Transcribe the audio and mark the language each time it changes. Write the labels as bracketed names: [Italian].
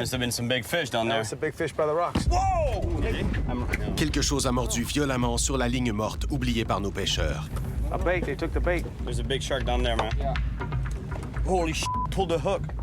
[English] must have been some big fish down there. That's a big fish by the rocks. Whoa! [French] Quelque chose a mordu violemment sur la ligne morte oubliée par nos pêcheurs. [English] A bait. They took the bait. There's a big shark down there, man. Yeah. Holy shit, pulled the hook.